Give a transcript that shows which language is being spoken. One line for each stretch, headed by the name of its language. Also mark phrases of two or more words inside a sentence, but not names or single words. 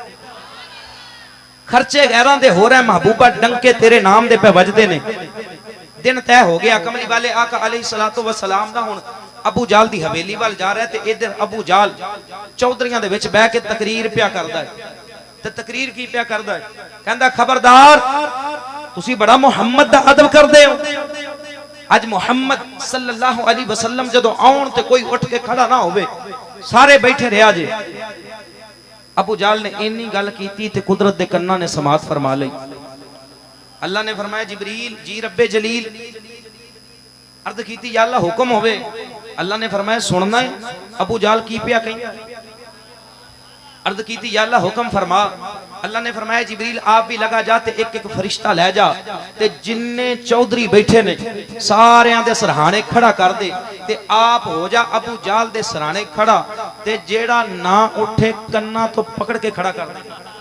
Punjabi: خرچے غیراں دے ہو رہے محبوبا ڈنکے تیرے نام دے پے وجدے نے دن طے ہو گیا کملی والے آقا
Arabic: عليه الصلاة والسلام
Punjabi: دا ہن ابو جہل دی حویلی ول جا رہا ہے تے ادھر ابو جہل چودھریاں دے وچ بیٹھ کے تقریر پیا کردا ہے تے تقریر کی پیا کردا ہے کہندا خبردار تسی بڑا محمد دا ادب کردے ہو اج محمد
Arabic: صلى الله عليه وسلم
Punjabi: جدوں آؤن تے کوئی اٹھ کے کھڑا نا ہووے سارے بیٹھے رہا جے ابو جہل نے انی گل کیتی تے قدرت دے کناں نے سماعت فرما لئی اللہ نے فرمایا جبریل جی رب جلیل عرض کیتی یا اللہ حکم ہووے اللہ نے فرمایا سننا ہے ابو جہل کی پیا کہیں عرض کیتی یا اللہ حکم فرما اللہ نے فرمایا جبریل آپ بھی لگا جا تے ایک ایک فرشتہ لے جا تے جنے چودھری بیٹھے نے ساریاں دے سرہانے کھڑا کر دے تے آپ ہو جا ابو جہل دے سرہانے کھڑا تے جیہڑا نا اٹھے کناں توں پکڑ کے کھڑا کر دے ते आप हो जा अबू जाल दे सरहाने खड़ा ते जेड़ा ना उठे कन्ना तो पकड़ के खड़ा कर दे